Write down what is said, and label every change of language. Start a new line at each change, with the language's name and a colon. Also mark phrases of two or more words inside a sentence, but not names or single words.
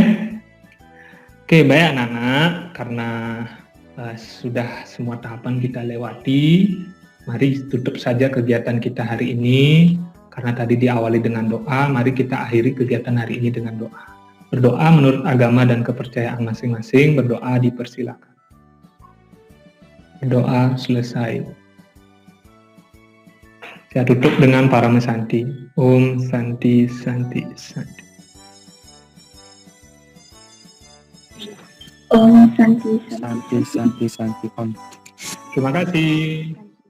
Indonesian: Oke, baik anak-anak, karena sudah semua tahapan kita lewati, mari tutup saja kegiatan kita hari ini. Karena tadi diawali dengan doa, mari kita akhiri kegiatan hari ini dengan doa. Berdoa menurut agama dan kepercayaan masing-masing, berdoa dipersilakan. Berdoa selesai. Saya tutup dengan Parama Santi.
Sanskrit: Om Santi Santi Santi. Om Santi Santi. Santi, Santi, Santi, Om.
Indonesian: Terima kasih.